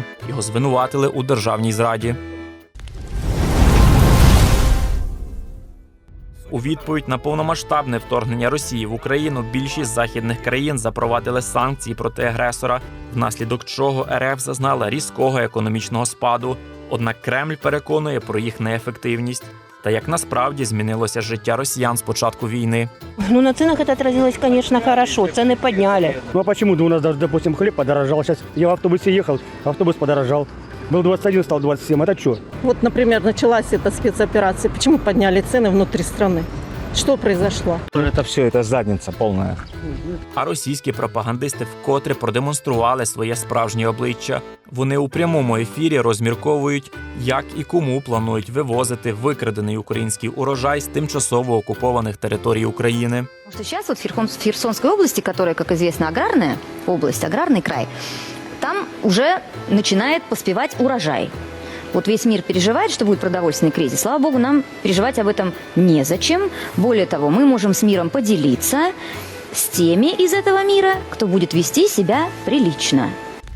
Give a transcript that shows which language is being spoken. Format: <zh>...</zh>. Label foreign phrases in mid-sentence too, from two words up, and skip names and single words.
<uk>Його звинуватили у державній зраді. У відповідь на повномасштабне вторгнення Росії в Україну більшість західних країн запровадили санкції проти агресора, внаслідок чого РФ зазнала різкого економічного спаду. Однак Кремль переконує про їх неефективність. Та як насправді змінилося життя росіян з початку війни.</uk> <ru>Ну, на ценах это отразилось, конечно, хорошо. Цены подняли. Ну, а почему? Да у нас даже, допустим, хлеб подорожал. Сейчас я в автобусе ехал, автобус подорожал. Был 21, стал 27. Это что? Вот, например, началась эта спецоперация. Почему подняли цены внутри страны? Что произошло? Это все, это задница полная.</ru> <uk>А російські пропагандисти вкотре продемонстрували своє справжнє обличчя. Вони у прямому ефірі розмірковують, як і кому планують вивозити викрадений український урожай з тимчасово окупованих територій України.</uk> <ru>Сейчас вот в Херсонской области, которая, как известно, аграрная область, аграрный край, там уже начинает поспевать урожай. Вот весь мир переживает, что будет продовольственный кризис. Слава богу, нам переживать об этом незачем. Более того, мы можем с миром поделиться с теми из этого мира, кто будет вести себя прилично.</ru>